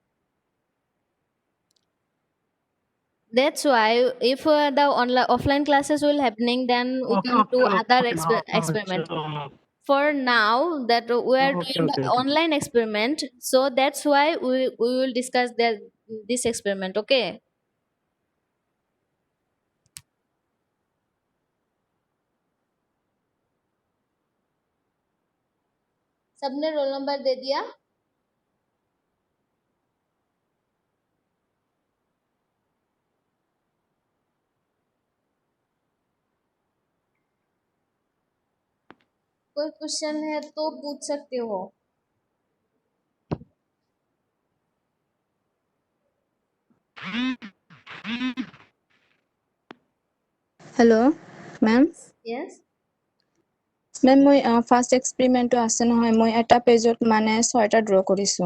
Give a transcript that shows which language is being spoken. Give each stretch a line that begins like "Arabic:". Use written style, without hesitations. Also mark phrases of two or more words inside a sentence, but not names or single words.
English: that's why if the online offline classes will happening then we can do other experiment for now that we are Okay, doing the okay, okay. online experiment, so that's why we will discuss this experiment.
Hindi: Okay. सबने
English: roll number
Hindi: दे दिया? कोई क्वेश्चन है तो पूछ सकते हो.
English: hello ma'am Yes.
Assamese: মেম মই
English: first experimentটো
Assamese: আছে নহয় মই এটা পেজত মানে 6টা ড্ৰ কৰিছোঁ